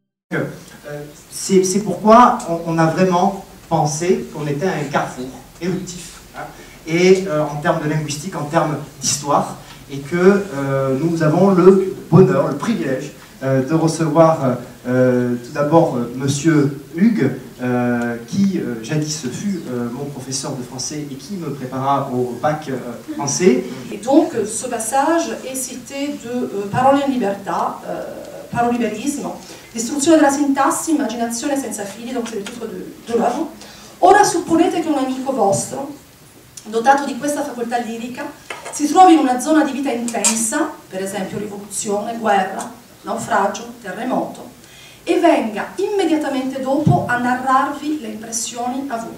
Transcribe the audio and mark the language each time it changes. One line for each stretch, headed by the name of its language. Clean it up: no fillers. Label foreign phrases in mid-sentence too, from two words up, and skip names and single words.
French: C'est pourquoi on a vraiment pensé qu'on était à un carrefour éruptif, hein, et en termes de linguistique, en termes d'histoire, et que nous avons le bonheur, le privilège de recevoir tout d'abord Monsieur Hugues, qui jadis fut mon professeur de français et qui me prépara au bac français. Et donc ce passage è cité de Parole in libertà, paroliberismo, distruzione della sintassi, immaginazione senza fili, donc c'est le titre de l'œuvre.
Italian: Ora supponete che un amico vostro, dotato di questa facoltà lirica, si trovi in una zona di vita intensa, per esempio rivoluzione, guerra, naufragio, terremoto, e venga immediatamente dopo a narrarvi le impressioni avute.